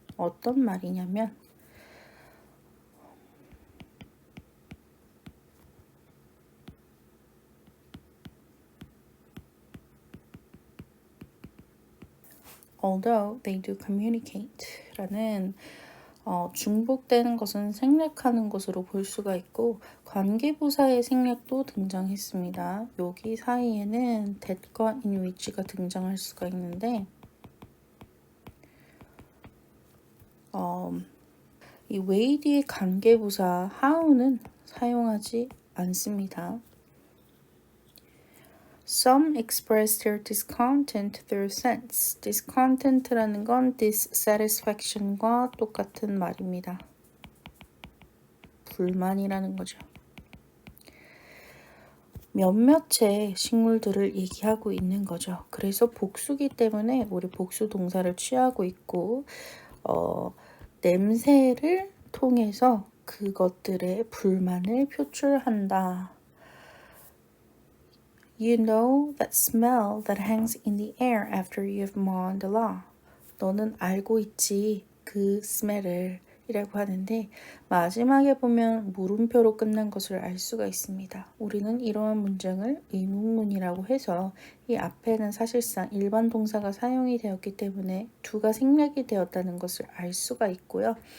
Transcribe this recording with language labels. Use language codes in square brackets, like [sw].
[ko] 어떤 말이냐면 [en] although they do communicate [ko] 라는 중복되는 것은 생략하는 것으로 볼 수가 있고 관계부사의 생략도 등장했습니다. 여기 사이에는 that과 in which가 등장할 수가 있는데 이 way 뒤의 관계부사 how는 사용하지 않습니다. [en] Some express their discontent through sense. [ko] discontent라는 건 dissatisfaction과 똑같은 말입니다. 불만이라는 거죠. 몇몇의 식물들을 얘기하고 있는 거죠. 그래서 복수기 때문에 우리 복수 동사를 취하고 있고 냄새를 통해서 그것들의 불만을 표출한다. [en] You know that smell that hangs in the air after you've mown the lawn. [ko] 너는 알고 있지 그 스멜을 이라고 하는데 마지막에 보면 물음표로 끝난 것을 알 수가 있습니다. 우리는 이러한 문장을 의문문이라고 해서 이 앞에는 사실상 일반 동사가 사용이 되었기 때문에 두가 생략이 되었다는 것을 알 수가 있고요.